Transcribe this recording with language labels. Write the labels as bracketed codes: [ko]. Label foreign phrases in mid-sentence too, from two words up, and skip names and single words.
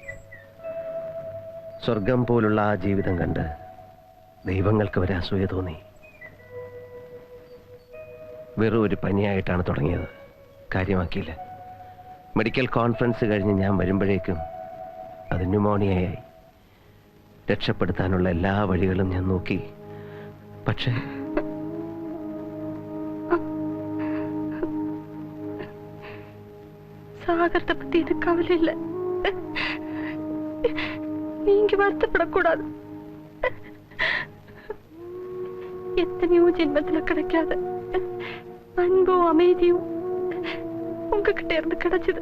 [ml] സ്വർഗം പോലുള്ള ആ ജീവിതം കണ്ട് ദൈവങ്ങൾക്ക് വരെ അസൂയ തോന്നി. വെറും ഒരു പനിയായിട്ടാണ് തുടങ്ങിയത്. കാര്യമാക്കിയില്ല. മെഡിക്കൽ കോൺഫറൻസ് കഴിഞ്ഞ് ഞാൻ വരുമ്പോഴേക്കും അത് ന്യൂമോണിയയായി. രക്ഷപ്പെടുത്താനുള്ള എല്ലാ വഴികളും ഞാൻ നോക്കി. പക്ഷേ [ta] சாகரத்தை பத்தி எனக்கு கவலை இல்லை. நீங்க வருத்தப்படக்கூடாது. எத்தனையோ ஜென்மத்துல கிடைக்காத அன்பும் அமைதியும் உங்ககிட்ட இருந்து கிடைச்சது.